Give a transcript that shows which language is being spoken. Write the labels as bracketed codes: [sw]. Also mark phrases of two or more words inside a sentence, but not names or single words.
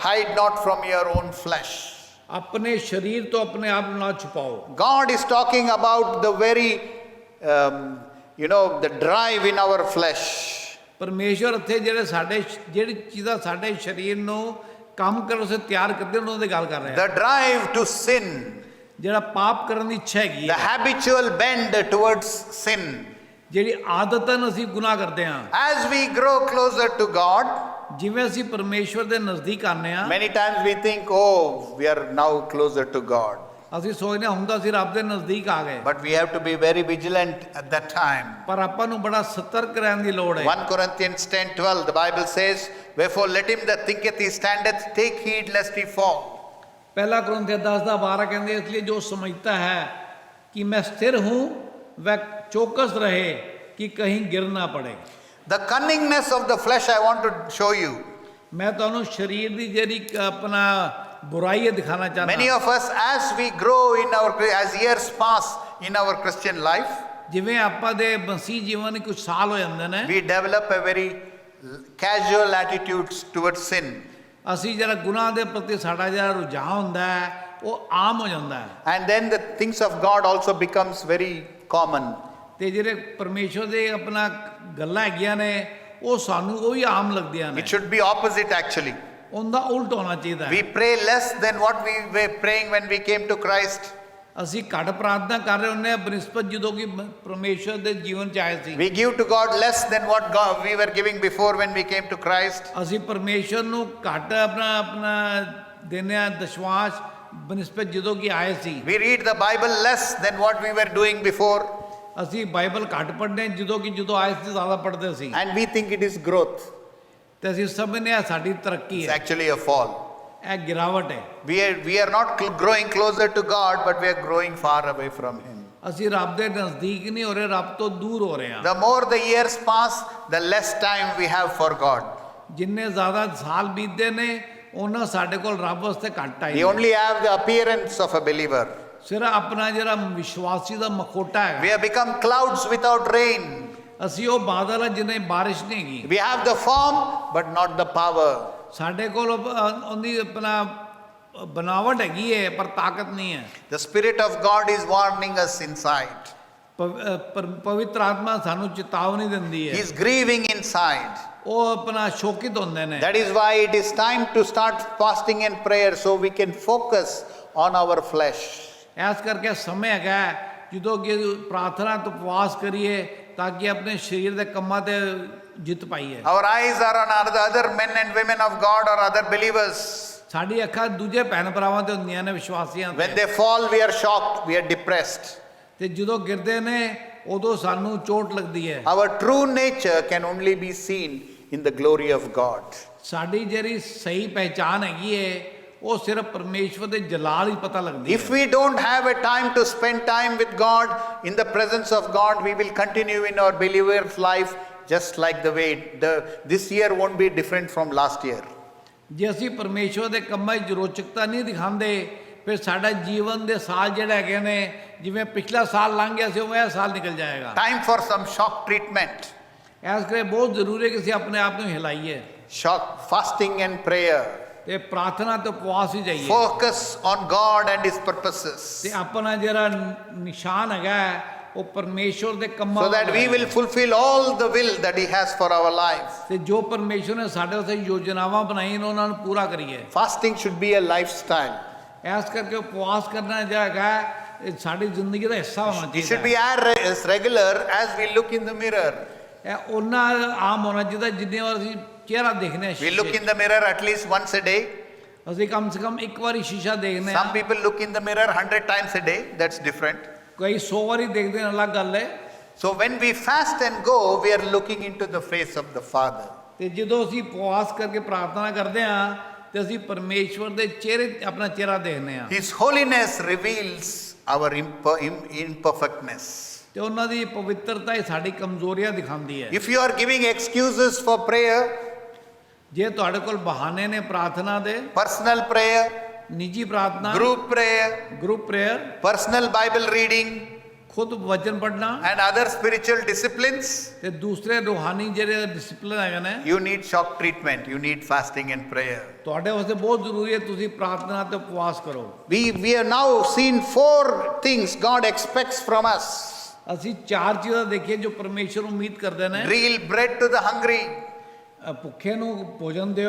[en] hide not from your own flesh. [pa] ਆਪਣੇ ਸਰੀਰ ਤੋਂ ਆਪਣੇ ਆਪ ਨੂੰ ਨਾ ਛੁਪਾਓ। [en] God is talking about the very, the drive in our flesh. [pa] ਪਰਮੇਸ਼ਵਰ ਇੱਥੇ ਜਿਹੜੀ ਚੀਜ਼ਾਂ ਸਾਡੇ ਸਰੀਰ ਨੂੰ ਕੰਮ ਕਰਨ ਸੇ ਤਿਆਰ ਕਰਦੇ ਉਹਨਾਂ ਦੀ ਗੱਲ ਕਰ ਰਿਹਾ ਹੈ। [en] The drive to sin, [pa] ਜਿਹੜਾ ਪਾਪ ਕਰਨ ਦੀ ਇੱਛਾ ਹੈਗੀ [en] the [pa] ਹੈ, [en] habitual bend towards sin. [pa] ਜਿਹੜੀ ਆਦਤਨ ਅਸੀਂ ਗੁਨਾਹ ਕਰਦੇ ਹਾਂ। [en] As we grow closer to God, [pa] ਜਿਵੇਂ ਅਸੀਂ ਪਰਮੇਸ਼ਵਰ ਦੇ ਨਜ਼ਦੀਕ ਆਉਂਦੇ ਹਾਂ, [en] many times we think, oh, we are now closer to God. [pa] ਅਸੀਂ ਸੋਚਦੇ ਹਾਂ ਹੁਣ ਤਾਂ ਅਸੀਂ ਰੱਬ ਦੇ ਨਜ਼ਦੀਕ ਆ ਗਏ, [en] But we have to be very vigilant at that time. [pa] ਪਰ ਆਪਾਂ ਨੂੰ ਬੜਾ ਸਤਰਕ ਰਹਿਣ ਦੀ ਲੋੜ ਹੈ। [en] 1 Corinthians 10:12, the Bible says, wherefore let him that thinketh he standeth take heed lest he fall. [hi] पहला कुरिन्थियों 10:12 कहते हैं, इसलिए जो समझता है कि मैं स्थिर हूँ वह चौकस रहे कि कहीं गिर ना पड़े। [en] The cunningness of the flesh I want to show you. [pa] ਮੈਂ ਤੁਹਾਨੂੰ ਸਰੀਰ ਦੀ ਜਿਹੜੀ ਆਪਣਾ ਬੁਰਾਈ ਹੈ ਦਿਖਾਣਾ ਚਾਹੁੰਦਾ [en] Many of us, as we grow in as years pass in our Christian life, [pa] ਜਿਵੇਂ ਆਪਾਂ ਦੇ ਮਸੀਹ ਜੀਵਨ ਵਿੱਚ ਕੁਝ ਸਾਲ ਹੋ ਜਾਂਦੇ ਨੇ [en] we develop a very casual attitudes towards sin. [pa] ਅਸੀਂ ਜਿਹੜਾ ਗੁਨਾਹ ਦੇ ਪ੍ਰਤੀ ਸਾਡਾ ਜਿਹੜਾ ਰੁਝਾਨ ਹੁੰਦਾ ਹੈ ਉਹ ਆਮ ਹੋ ਜਾਂਦਾ ਹੈ [en] And then the things of God also becomes very common. [pa] ਤੇ ਜਿਹੜੇ ਪਰਮੇਸ਼ਵਰ ਦੇ ਆਪਣਾ ਗੱਲਾਂ ਹੈਗੀਆਂ ਨੇ ਉਹ ਸਾਨੂੰ ਉਹ ਵੀ ਆਮ ਲੱਗਦੀਆਂ ਨੇ [en] It should be opposite actually. [pa] ਉਹਦਾ ਉਲਟ ਹੋਣਾ ਚਾਹੀਦਾ ਹੈ [en] We pray less than what we were praying when we came to Christ. [pa] ਅਸੀਂ ਘੱਟ ਪ੍ਰਾਰਥਨਾ ਕਰ ਰਹੇ ਹੁੰਦੇ ਹਾਂ ਬਨਿਸਬਤ ਜਦੋਂ ਕਿ ਪਰਮੇਸ਼ਵਰ ਦੇ ਜੀਵਨ ਚ ਆਏ ਸੀ [en] We give to God less than what we were giving before when we came to Christ. [pa] ਅਸੀਂ ਪਰਮੇਸ਼ਵਰ ਨੂੰ ਘੱਟ ਆਪਣਾ ਦਿੰਦੇ ਹਾਂ ਦਸ਼ਵਾਂਸ਼ ਬਨਿਸਬਤ ਜਦੋਂ ਕਿ ਆਏ ਸੀ [en] We read the Bible less than what we were doing before. [pa] ਅਸੀਂ ਬਾਈਬਲ ਘੱਟ ਪੜ੍ਹਦੇ ਜਦੋਂ ਆਏ ਸੀ ਜ਼ਿਆਦਾ ਪੜ੍ਹਦੇ ਸੀ [en] And we think it is growth. [pa] ਤੇ ਅਸੀਂ ਸਮਝਦੇ ਹਾਂ ਸਾਡੀ ਤਰੱਕੀ [en] It's [pa] ਹੈ [en] actually a fall. [pa] ਇਹ ਗਿਰਾਵਟ ਹੈ [en] We are not growing closer to God, but we are growing far away from Him. [pa] ਅਸੀਂ ਰੱਬ ਦੇ ਨਜ਼ਦੀਕ ਨਹੀਂ ਹੋ ਰਹੇ ਰੱਬ ਤੋਂ ਦੂਰ ਹੋ ਰਹੇ ਹਾਂ [en] The more the years pass, the less time we have for God. [pa] ਜਿੰਨੇ ਜ਼ਿਆਦਾ ਸਾਲ ਬੀਤਦੇ ਨੇ ਉਹਨਾਂ ਸਾਡੇ ਕੋਲ ਰੱਬ ਵਾਸਤੇ ਘੱਟ [en] We [pa] ਟਾਈਮ [en] only have the appearance of a believer. [pa] ਸਿਰਫ ਆਪਣਾ ਜਿਹੜਾ ਵਿਸ਼ਵਾਸੀ ਦਾ ਮਖੌਟਾ [en] We [pa] ਹੈ [en] have become clouds without rain. [pa] ਅਸੀਂ ਉਹ ਬਾਦਲ ਆ ਜਿਹਨੇ ਬਾਰਿਸ਼ ਨਹੀਂ ਹੈਗੀ [en] We have the form, but not the power. [pa] ਸਾਡੇ ਕੋਲ ਉਹਦੀ ਆਪਣਾ ਬਣਾਵਟ ਹੈਗੀ ਹੈ ਪਰ ਤਾਕਤ ਨਹੀਂ ਹੈ [en] The Spirit of God is warning us inside. [pa] ਪਵਿੱਤਰ ਆਤਮਾ ਸਾਨੂੰ ਚੇਤਾਵਨੀ ਦਿੰਦੀ [en] He [pa] ਹੈ [en] is grieving inside. [pa] ਉਹ ਆਪਣਾ ਸ਼ੋਕਿਤ ਹੁੰਦੇ ਨੇ [en] That is why it is time to start fasting and prayer so we can focus on our flesh. [pa] ਇਸ ਕਰਕੇ ਸਮੇਂ ਹੈਗਾ ਜਦੋਂ ਕਿ ਪ੍ਰਾਰਥਨਾ ਤੋਂ ਉਪਵਾਸ ਕਰੀਏ ਤਾਂ ਕਿ ਆਪਣੇ ਸਰੀਰ ਦੇ ਕੰਮਾਂ ਤੇ ਜਿੱਤ ਪਾਈਏ [en] Our eyes are on other men and women of God or other believers. [pa] ਸਾਡੀ ਅੱਖਾਂ ਦੂਜੇ ਭੈਣ ਭਰਾਵਾਂ ਤੇ ਹੁੰਦੀਆਂ ਨੇ ਵਿਸ਼ਵਾਸੀਆਂ [en] When [pa] ਤੇ [en] they fall, we are shocked, we are depressed. [pa] ਤੇ ਜਦੋਂ ਗਿਰਦੇ ਨੇ ਉਦੋਂ ਸਾਨੂੰ ਚੋਟ ਲੱਗਦੀ ਹੈ [en] Our true nature can only be seen in the glory of God. [pa] ਸਾਡੀ ਜਿਹੜੀ ਸਹੀ ਪਹਿਚਾਨ ਹੈਗੀ ਹੈ ਉਹ ਸਿਰਫ ਪਰਮੇਸ਼ਵਰ ਦੇ ਜਲਾਲ ਹੀ ਪਤਾ ਲੱਗਦੀ [en] If [pa] ਹੈ [en] we don't have a time to spend time with God, in the presence of God, we will continue in our believer's life just like the way this year won't be different from last year. [pa] ਜੇ ਅਸੀਂ ਪਰਮੇਸ਼ਵਰ ਦੇ ਕੰਮਾਂ 'ਚ ਰੋਚਕਤਾ ਨਹੀਂ ਦਿਖਾਉਂਦੇ ਫਿਰ ਸਾਡਾ ਜੀਵਨ ਦੇ ਸਾਲ ਜਿਹੜੇ ਹੈਗੇ ਨੇ ਜਿਵੇਂ ਪਿਛਲਾ ਸਾਲ ਲੰਘ ਗਿਆ ਸੀ ਉਹ ਇਹ ਸਾਲ ਨਿਕਲ ਜਾਏਗਾ [en] Time for some shock treatment. [pa] ਇਸ ਕਰਕੇ ਬਹੁਤ ਜ਼ਰੂਰੀ ਹੈ ਕਿ ਅਸੀਂ ਆਪਣੇ ਆਪ ਨੂੰ ਹਿਲਾਈਏ [en] Shock, fasting and prayer. [pa] ਤੇ ਪ੍ਰਾਰਥਨਾ ਤੇ ਉਪਵਾਸ ਹੀ ਜਾਈਏ [en] Focus on God and His purposes. [pa] ਤੇ ਆਪਣਾ ਜਿਹੜਾ ਨਿਸ਼ਾਨ ਹੈਗਾ ਉਹ ਪਰਮੇਸ਼ਵਰ ਦੇ ਕੰਮਾਂ [en] So that [pa] ਵੱਲ [en] we [pa] ਹੈ। [en] will fulfill all the will that He has for our lives. [pa] ਤੇ ਜੋ ਪਰਮੇਸ਼ਵਰ ਨੇ ਸਾਡੇ ਵਾਸਤੇ ਯੋਜਨਾਵਾਂ ਬਣਾਈਆਂ ਨੇ ਉਹਨਾਂ ਨੂੰ ਪੂਰਾ ਕਰੀਏ [en] Fasting should be a lifestyle. [pa] ਇਸ ਕਰਕੇ ਉਪਵਾਸ ਕਰਨਾ ਜਿਹੜਾ ਹੈਗਾ ਇਹ ਸਾਡੀ ਜ਼ਿੰਦਗੀ ਦਾ ਹਿੱਸਾ ਹੋਣਾ [en] It should [pa] ਚਾਹੀਦਾ [en] be as regular as we look in the mirror. [pa] ਇਹ ਉਹਨਾਂ ਆਮ ਹੋਣਾ ਚਾਹੀਦਾ ਜਿੰਨੇ ਵਾਰ ਅਸੀਂ ਚਿਹਰਾ ਦੇਖਦੇ ਹਾਂ [en] We look [pa] ਸ਼ੀਸ਼ੇ 'ਚ। [en] in the mirror at least once a day. [pa] ਅਸੀਂ [hi] कम से कम [pa] ਇੱਕ ਵਾਰੀ ਸ਼ੀਸ਼ਾ ਦੇਖਦੇ [en] Some [pa] ਹਾਂ [en] people look in the mirror 100 times a day. That's different. [pa] ਕਈ 100 ਵਾਰੀ ਦੇਖਦੇ ਨੇ ਅਲੱਗ ਗੱਲ ਹੈ [en] So when we fast and go, we are looking into the face of the Father. [pa] ਤੇ ਜਦੋਂ ਅਸੀਂ ਉਪਵਾਸ ਕਰਕੇ ਪ੍ਰਾਰਥਨਾ ਕਰਦੇ ਹਾਂ ਤੇ ਅਸੀਂ ਪਰਮੇਸ਼ਵਰ ਦੇ ਚਿਹਰੇ ਆਪਣਾ ਚਿਹਰਾ ਦੇਖਦੇ ਹਾਂ [en] His holiness reveals our imperfectness. [pa] ਤੇ ਉਹਨਾਂ ਦੀ ਪਵਿੱਤਰਤਾ ਹੀ ਸਾਡੀ ਕਮਜ਼ੋਰੀਆਂ ਦਿਖਾਉਂਦੀ ਹੈ [en] If you are giving excuses for prayer, [pa] ਜੇ ਤੁਹਾਡੇ ਕੋਲ ਬਹਾਨੇ ਨੇ ਪ੍ਰਾਰਥਨਾ ਦੇ [en] personal prayer, [pa] ਨਿੱਜੀ ਪ੍ਰਾਰਥਨਾ [en] group prayer, group prayer personal Bible reading, [pa] ਖੁਦ ਵਚਨ ਪੜ੍ਹਨਾ [en] and other spiritual disciplines, [pa] ਤੇ ਦੂਸਰੇ ਰੂਹਾਨੀ ਜਿਹੜੇ ਡਿਸਪਲਿਨ ਹੈਗੇ ਨੇ [en] you need shock treatment. You need fasting and prayer. [pa] ਤੁਹਾਡੇ ਵਾਸਤੇ ਬਹੁਤ ਜ਼ਰੂਰੀ ਹੈ ਤੁਸੀਂ ਪ੍ਰਾਰਥਨਾ ਤੇ ਉਪਵਾਸ ਕਰੋ [en] We have now seen 4 things God expects from us. [pa] ਅਸੀਂ 4 ਚੀਜ਼ਾਂ ਦੇਖੀਏ ਜੋ ਪਰਮੇਸ਼ਰ ਉਮੀਦ ਕਰਦੇ ਨੇ [en] Real bread to the hungry. [pa] ਭੁੱਖੇ ਨੂੰ ਭੋਜਨ ਦਿਓ